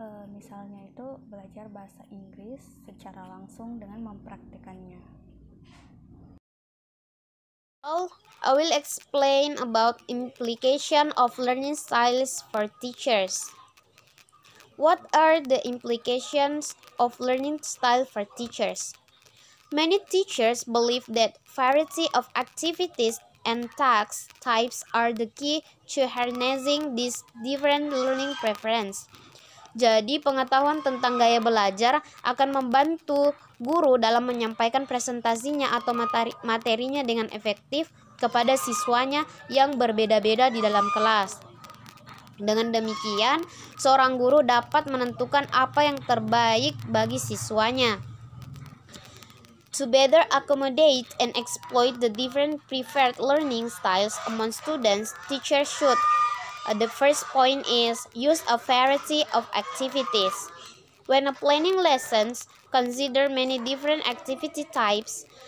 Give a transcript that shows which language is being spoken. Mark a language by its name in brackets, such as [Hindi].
[Indonesian] Misalnya itu belajar bahasa Inggris secara langsung dengan mempraktekannya. [English] I will explain about implication of learning styles for teachers. What are the implications of learning style for teachers? Many teachers believe that variety of activities and task types are the key to harnessing these different learning preferences. [Indonesian] Jadi, pengetahuan tentang gaya belajar akan membantu guru dalam menyampaikan presentasinya atau materinya dengan efektif kepada siswanya yang berbeda-beda di dalam kelas. Dengan demikian, seorang guru dapat menentukan apa yang terbaik bagi siswanya. [English] To better accommodate and exploit the different preferred learning styles among students, teachers should the first point is use a variety of activities. When planning lessons, consider many different activity types.